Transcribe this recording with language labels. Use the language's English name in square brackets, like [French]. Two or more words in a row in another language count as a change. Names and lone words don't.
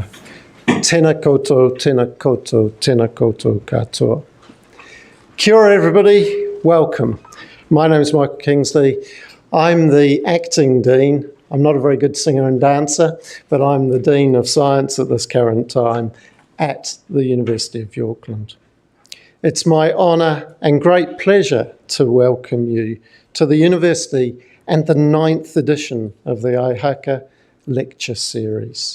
[Māori] Tēnā koutou, tēnā koutou, tēnā koutou katoa. Kia ora [English] everybody, welcome. My name is Michael Kingsley. I'm the acting Dean. I'm not a very good singer and dancer, but I'm the Dean of Science at this current time at the University of Auckland. It's my honour and great pleasure to welcome you to the University and the 9th edition of the Ihaka Lecture Series.